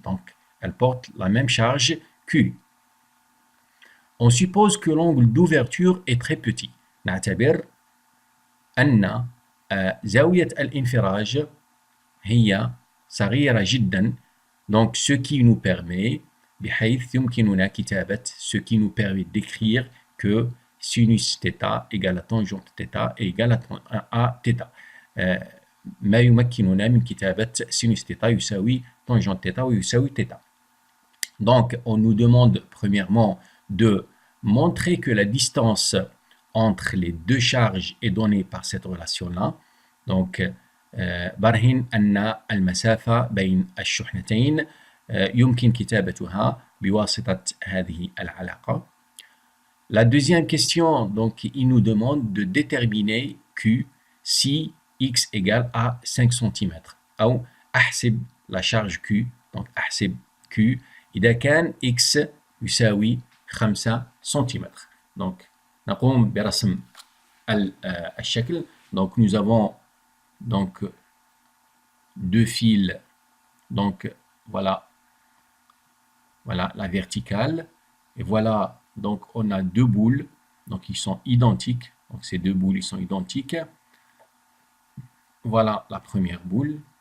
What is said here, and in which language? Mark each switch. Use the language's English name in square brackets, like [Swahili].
[French] Donc, elles portent la même charge Q. On suppose que l'angle d'ouverture est très petit. [Arabic] نعتبر أن زاوية الانفراج هي صغيرة جدا. [French] Donc, ce qui nous permet [Arabic] بحيث يمكننا كتابة [French] ce qui nous permet d'écrire que sinus θ égale à tangente θ égale à θ. [Arabic] ما يمكننا من كتابة sinus θ يساوي tangente θ ويساوي θ. [French] Donc, on nous demande premièrement de montrer que la distance entre les deux charges est donnée par cette relation-là. [Arabic] Donc, برهن أن المسافة بين الشحنتين يمكن كتابتها بواسطة هذه العلاقة. [French] La deuxième question, donc, il nous demande de déterminer Q si X égale à 5 cm. [Arabic] أو أحسب la charge Q. Donc, أحسب Q إذا كان X يساوي 5 cm. Donc, نقوم برسم الشكل. [French] Donc, nous avons donc deux fils. Donc, voilà la verticale. Et voilà, donc on a deux boules. Donc, ils sont identiques. Donc, ces deux boules, ils sont identiques. Voilà la première boule.